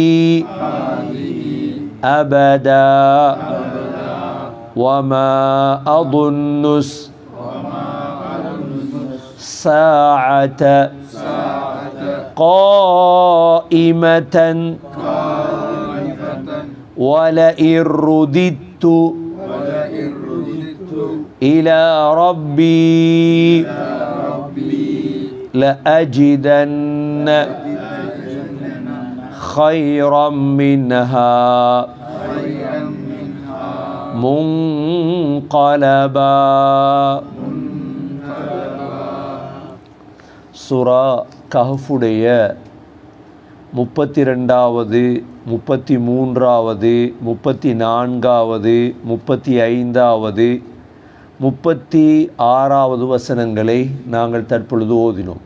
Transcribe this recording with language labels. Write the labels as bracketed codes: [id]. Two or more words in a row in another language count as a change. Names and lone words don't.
[ar] أبدا وما أظن الساعة قائمة ولئن رددت إلى ربي لأجدن خيرا منها منقلبا. [ta] சூரா கஹ்ஃபுடைய 32வது 33வது 34வது 35வது 36வது வசனங்களை நாங்கள் தற்பொழுது ஓதினோம்.